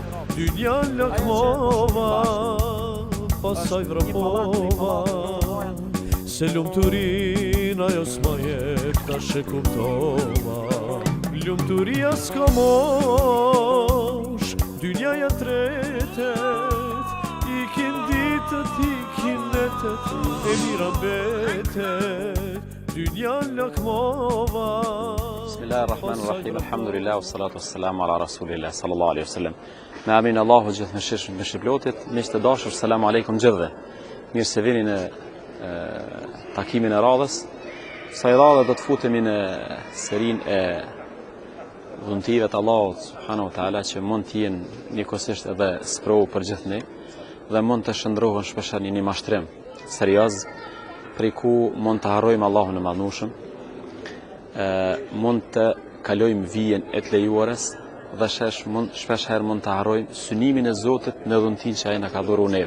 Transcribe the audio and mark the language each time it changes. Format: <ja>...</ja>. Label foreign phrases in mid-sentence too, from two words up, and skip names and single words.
<sq>Dynja lakmova, pasaj vrapova, se lumturin ajo s'ma jep, tash e kuptova. Lumturia s'ka mosh, dynjaja tretet, ikin ditët, ikin netet, e mira mbetet. Dynja lakmova.</sq> <ar>بسم الله الرحمن الرحيم. الحمد لله، والصلاة والسلام على رسول الله صلى الله عليه وسلم.</ar> <sq>Me amin Allahu gjithë me shplotit, miq të dashur,</sq> <ar>سلام عليكم</ar> <sq>gjithëve. Mirë se vini në takimin e radhës. Sa i radhë do të futemi në serin e dhuntive të Allahut</sq> <ar>سبحانه وتعالى</ar> <sq>që mund të jenë njëkohësisht edhe sprovë për gjithë ne dhe mund të shndrohen shpeshherë në një mashtrim serioz, prej ku mund të harrojmë Allahun e Madhnushëm, mund të kalojmë vijen e të lejuarës dhe shpeshherë mund të harrojmë synimin e Zotit në dhuntin që ai na ka dhuruar neve.</sq>